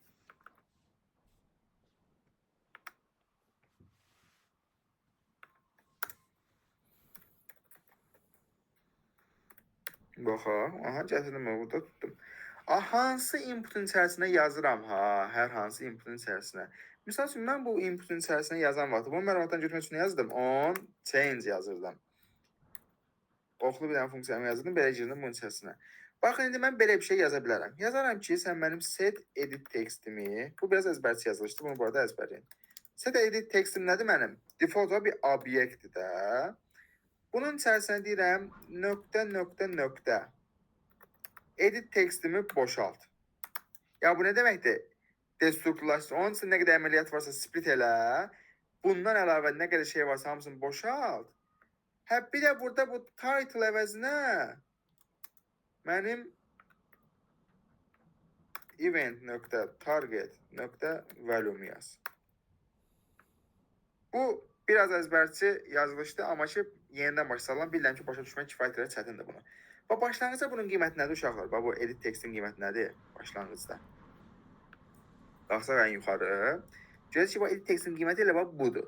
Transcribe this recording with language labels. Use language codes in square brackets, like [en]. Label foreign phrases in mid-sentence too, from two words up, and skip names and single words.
[az] Baxaq. Aha, gətirdim, burada tutdum. Hansı inputun içərisinə yazıram ha? Hər hansı inputun içərisinə. Misal üçün, mən bu inputun içərisinə yazan vaxtı, bunu məlumatdan götürmək üçün yazdım. [en] On change [az] yazırdım. Oxlu bir dənə funksiyamı yazırdım, belə girdim bunun içərisinə. Baxın, indi mən belə bir şey yaza bilərəm. Yazaram ki, sən mənim [en] set edit textimi, [az] bu biraz əzbərçi yazılışdı, bunu bu arada əzbərləyin. [en] Set edit textim [az] nədir mənim? Default bir obyektdir də. Bunun içərisinə deyirəm, nöqtə. [en] Edit textimi [az] boşalt. Ya bu nə deməkdir? Destrukturlaşdır. Onun üçün nə qədər əməliyyat varsa split elə. Bundan əlavə nə qədər şey varsa hamısını boşalt. Hə, bir də burada bu title əvəzinə mənim event.target.volume yaz. Bu biraz əzbərçi yazılışdı, amma ki, yenidən başlayalım. Bilirəm ki, başa düşmək kifayət qədər çətindir bunu. Və başlanğıcda bunun qiyməti nədir uşaqlar? Bax, bu [en] edit textin [az] qiyməti nədir başlanğıcda? Baxsaq ən yuxarı. Görəcək ki, bu [en] edit textin [az] qiyməti elə bax, budur.